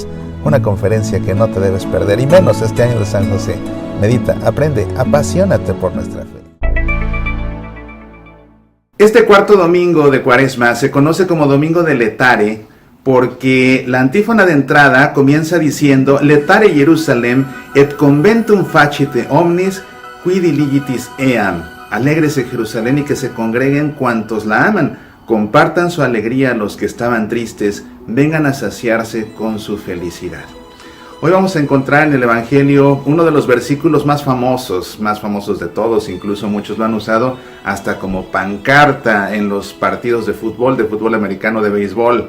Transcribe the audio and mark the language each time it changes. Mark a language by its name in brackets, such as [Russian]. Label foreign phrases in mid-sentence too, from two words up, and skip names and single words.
[Spanish] Una conferencia que no te debes perder, y menos este año de San José. Medita, aprende, apasionate por nuestra fe. Este cuarto domingo de Cuaresma se conoce como Domingo de Letare, porque la antífona de entrada comienza diciendo [Latin] Letare Jerusalem et conventum facite omnis qui diligitis eam. [Spanish] Alégrese Jerusalén y que se congreguen cuantos la aman. Compartan su alegría a los que estaban tristes, vengan a saciarse con su felicidad. Hoy vamos a encontrar en el Evangelio uno de los versículos más famosos de todos, incluso muchos lo han usado hasta como pancarta en los partidos de fútbol americano, de béisbol.